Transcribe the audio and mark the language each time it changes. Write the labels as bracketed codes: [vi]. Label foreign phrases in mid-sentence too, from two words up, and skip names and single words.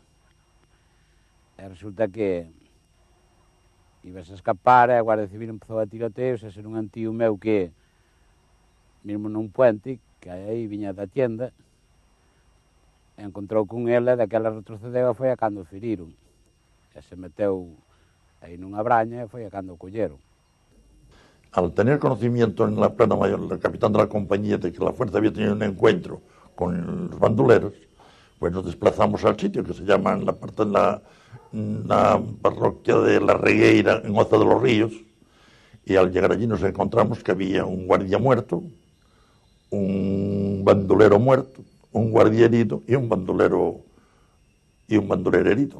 [gl] E resulta que ibas a escapar e a Guardia Civil empezou a tiroteos e ser un tío meu que, mesmo nun puente, que aí viña da tienda, encontrou con ele, daquela retrocedeu e foi a cando o feriron. E se meteu aí nunha braña e foi a cando o colleron. [es] Al tener conocimiento en la plana mayor, el capitán de la compañía, de que la fuerza había tenido un encuentro con los bandoleros, pues nos desplazamos al sitio que se llama en la parroquia de La Regueira, en Oza de los Ríos, y al llegar allí nos encontramos que había un guardia muerto, un bandolero muerto, un guardia herido y un bandolero herido.